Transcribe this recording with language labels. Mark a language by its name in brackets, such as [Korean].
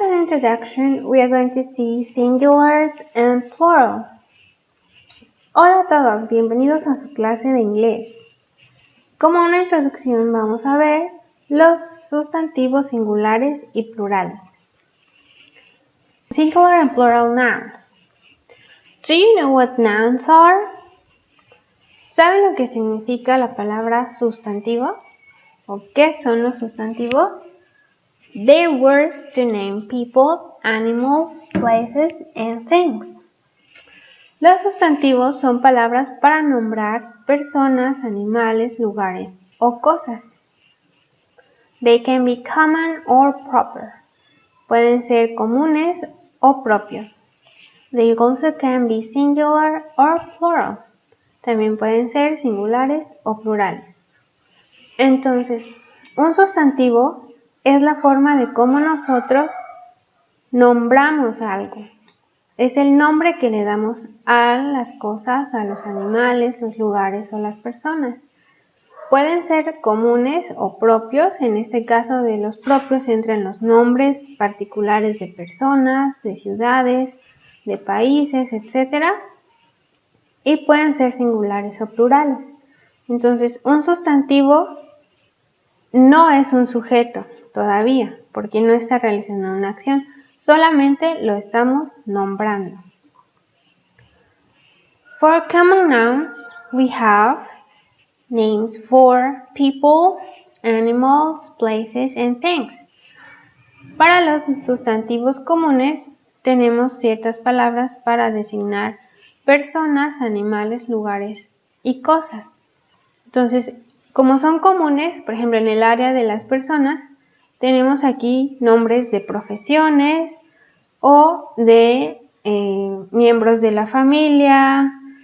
[English] introduction, we are going to see singulars and plurals. [Spanish] Hola a todos, bienvenidos a su clase de inglés. Como una introducción vamos a ver los sustantivos singulares y plurales. [English] Singular and plural nouns. Do you know what nouns are? [Spanish] ¿Saben lo que significa la palabra sustantivo? ¿O qué son los sustantivos? [English] They're words to name people, animals, places, and things. [Spanish] Los sustantivos son palabras para nombrar personas, animales, lugares o cosas. [English] They can be common or proper. [Spanish] Pueden ser comunes o propios. [English] They also can be singular or plural. [Spanish] También pueden ser singulares o plurales. Entonces, un sustantivo es la forma de cómo nosotros nombramos algo. Es el nombre que le damos a las cosas, a los animales, los lugares o las personas. Pueden ser comunes o propios. En este caso de los propios entran los nombres particulares de personas, de ciudades, de países, etc. Y pueden ser singulares o plurales. Entonces, un sustantivo no es un sujeto todavía, porque no está realizando una acción, solamente lo estamos nombrando. [English] For common nouns, we have names for people, animals, places, and things. [Spanish] Para los sustantivos comunes, tenemos ciertas palabras para designar personas, animales, lugares y cosas. Entonces, como son comunes, por ejemplo, en el área de las personas, tenemos aquí nombres de profesiones o de miembros de la familia.